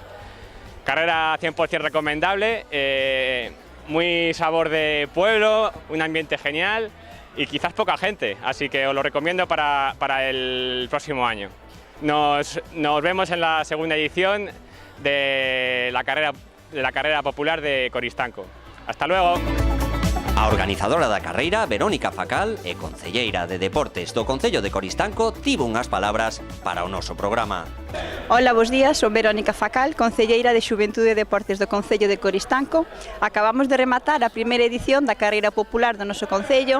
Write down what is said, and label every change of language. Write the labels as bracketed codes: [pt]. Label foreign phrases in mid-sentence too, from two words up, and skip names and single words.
[es] Carrera 100% recomendable, muy sabor de pueblo, un ambiente genial y quizás poca gente, así que os lo recomiendo para el próximo año. Nos vemos en la segunda edición de la carrera popular de Coristanco. ¡Hasta luego! [gl] A organizadora da carreira, Verónica Facal, e concelleira de Deportes do Concello de Coristanco, tivo unhas palabras para o noso programa. Hola, bos días, son Verónica Facal, concelleira de Xuventude e Deportes do Concello de Coristanco. Acabamos de rematar a primeira edición da carreira popular do noso concello.